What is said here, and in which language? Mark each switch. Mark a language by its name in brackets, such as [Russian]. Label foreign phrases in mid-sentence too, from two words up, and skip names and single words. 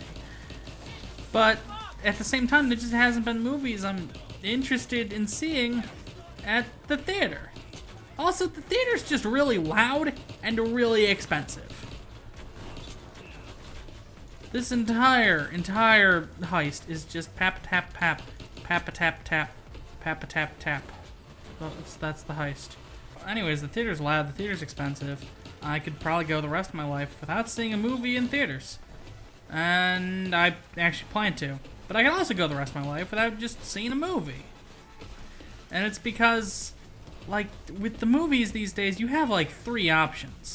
[English] But at the same time, there just hasn't been movies I'm interested in seeing at the theater. Also, the theater's just really loud and really expensive. This entire heist is just pap tap tap, pap tap tap, pap tap tap. Well, that's the heist. Anyways, the theater's loud, the theater's expensive. I could probably go the rest of my life without seeing a movie in theaters. And I actually plan to. But I can also go the rest of my life without just seeing a movie. And it's because, like, with the movies these days, you have, like, 3 options.